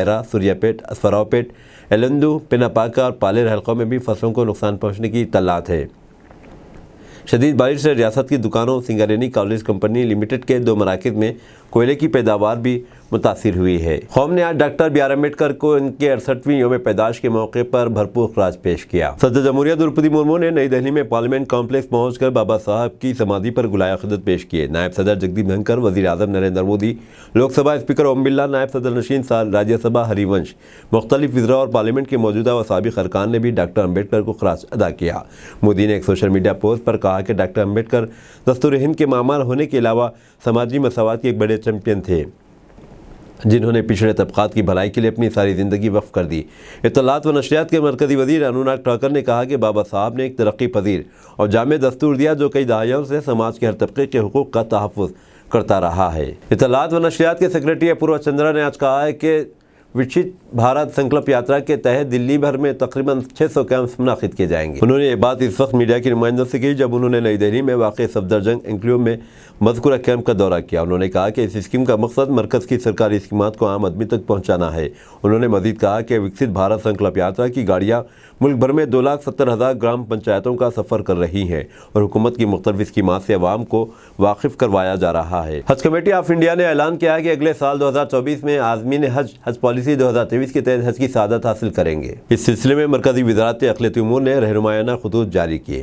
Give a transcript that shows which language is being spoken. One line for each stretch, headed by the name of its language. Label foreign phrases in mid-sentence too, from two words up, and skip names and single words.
Urdu: کھمم، ویرا، سوریا پیٹ، اسفراؤ پیٹ، ایلندو، پیناپاکا اور پالیر حلقوں میں بھی فصلوں کو نقصان پہنچنے کی اطلاعات ہے۔ شدید بارش سے ریاست کی دکانوں سنگارینی کالج کمپنی لمیٹڈ کے 2 مراکز میں کوئلے کی پیداوار بھی متاثر ہوئی ہے۔ قوم نے آج ڈاکٹر بی آر امبیڈکر کو ان کے 68ویں یوم پیدائش کے موقع پر بھرپور خراج پیش کیا۔ صدر جمہوریہ درپدی مرمو نے نئی دہلی میں پارلیمنٹ کمپلیکس پہنچ کر بابا صاحب کی سمادھی پر گلائے عقیدت پیش کیے۔ نائب صدر جگدیپ دھنکر، وزیر اعظم نریندر مودی، لوک سبھا اسپیکر اوم برلا، نائب صدر نشین راجیہ سبھا ہری ونش، مختلف وزراء اور پارلیمنٹ کے موجودہ و سابق ارکان نے بھی ڈاکٹر امبیڈکر کو خراج ادا کیا۔ مودی نے ایک سوشل میڈیا پوسٹ پر کہا کہ ڈاکٹر امبیڈکر دستور ہند کے معمار ہونے کے علاوہ سماجی مساوات کے ایک بڑے چیمپئن تھے، جنہوں نے پچھڑے طبقات کی بھلائی کے لیے اپنی ساری زندگی وقف کر دی۔ اطلاعات و نشریات کے مرکزی وزیر انوراگ ٹھاکر نے کہا کہ بابا صاحب نے ایک ترقی پذیر اور جامع دستور دیا جو کئی دہائیوں سے سماج کے ہر طبقے کے حقوق کا تحفظ کرتا رہا ہے۔ اطلاعات و نشریات کے سیکریٹری اپوروا چندرا نے آج کہا ہے کہ وکشت بھارت سنکلپ یاترا کے تحت دلی بھر میں تقریباً 600 کیمپس منعقد کیے جائیں گے۔ انہوں نے یہ بات اس وقت میڈیا کی نمائندوں سے کی جب انہوں نے نئی دہلی میں واقع صفدر جنگ انکلیو میں مذکورہ کیمپ کا دورہ کیا۔ انہوں نے کہا کہ اس اسکیم کا مقصد مرکز کی سرکاری اسکیمات کو عام آدمی تک پہنچانا ہے۔ انہوں نے مزید کہا کہ وکشت بھارت سنکلپ یاترا کی گاڑیاں ملک بھر میں 2,70,000 گرام پنچایتوں کا سفر کر رہی ہیں اور حکومت کی مختلف اسکیمات سے عوام کو واقف کروایا جا رہا ہے۔ حج کمیٹی آف انڈیا نے اعلان کیا ہے کہ اگلے سال 2024 میں عازمین حج پالیسی 2023 کے تحت حج کی سعادت حاصل کریں گے۔ اس سلسلے میں مرکزی وزارت اقلیتی امور نے رہنمایانہ خطوط جاری کیے۔